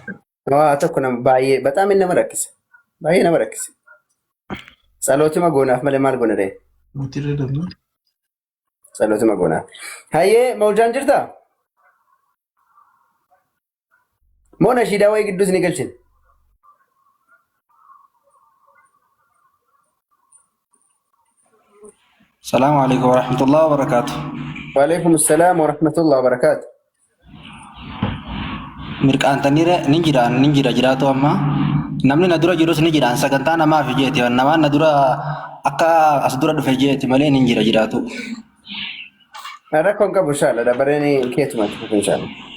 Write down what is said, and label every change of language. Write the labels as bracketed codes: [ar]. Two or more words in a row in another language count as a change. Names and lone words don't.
[om] Waa tokko nama baay'ee bataam nama rakkisa. Baay'ee nama rakkisa. Salootuma goonaaf malee maal goona ree? Salootuma goonaaf. Hayyee mawjaan jirtaa? Moo nashiidaa wayii gidduus ni galchin? [ar] السلام عليكم ورحمة الله وبركاته. وعليكم السلام ورحمة الله وبركاته. [om] Mirqaan taniire ni jira jiraatu amma namni na dura jirus ni jira sagantaa namaa fi jeeti namaan na dura akka as dura dhufe jeeti malee ni jiraatu. Rakkoon qabu inshallah dabareen keetuma tufu inshallah.